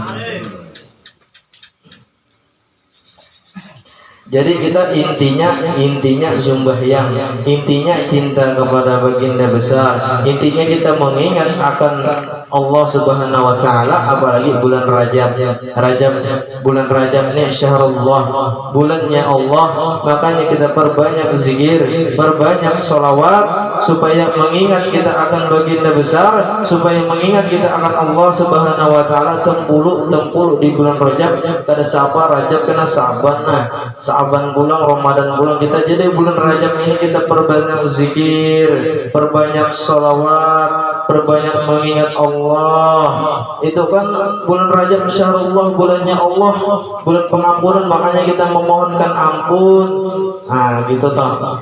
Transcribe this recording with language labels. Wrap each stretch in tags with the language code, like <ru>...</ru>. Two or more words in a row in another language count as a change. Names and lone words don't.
<id>Jadi kita intinya sembahyang, intinya cinta kepada baginda besar, intinya kita mengingat akan Allah</id> <ar>سبحانه وتعالى,</ar> <id>apalagi bulan Rajab. Bulan Rajab ini syahrullah, bulannya Allah. Makanya kita perbanyak zikir, perbanyak sholawat supaya mengingat kita akan baginda besar, supaya mengingat kita akan Allah</id> <ar>سبحانه وتعالى.</ar> <id>Tempulu di bulan Rajab, kada sapa Rajab kena Saban. Nah, Saban bulan, Ramadan bulan kita. Jadi bulan Rajab ini kita perbanyak zikir, perbanyak sholawat, perbanyak mengingat Allah. Itu kan bulan Rajab syahrullah, bulannya Allah, bulan pengampunan. Makanya kita memohonkan ampun. Nah gitu toh.</id>